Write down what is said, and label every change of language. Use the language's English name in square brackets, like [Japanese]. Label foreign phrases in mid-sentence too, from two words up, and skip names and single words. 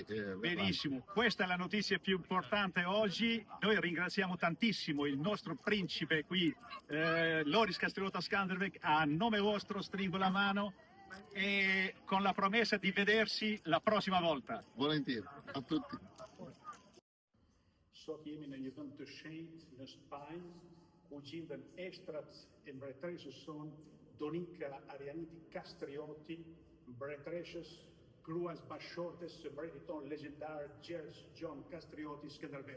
[Italian] Benissimo, questa è la notizia più importante oggi. Noi ringraziamo tantissimo il nostro principe qui, Loris Kastriota Skanderbeg. A nome vostro stringo la mano e con la promessa di vedersi la prossima volta. Volentieri, a tutti. [Albanian] Sot jemi në një vend të shenjtë në Spanjë, ku gjenden eshtrat e mbretëreshës sonë Donika Arianiti Kastrioti, mbretëreshës gruas bashortes së mbretit ton legjendar Gjergj Gjon Kastrioti Skanderbeu.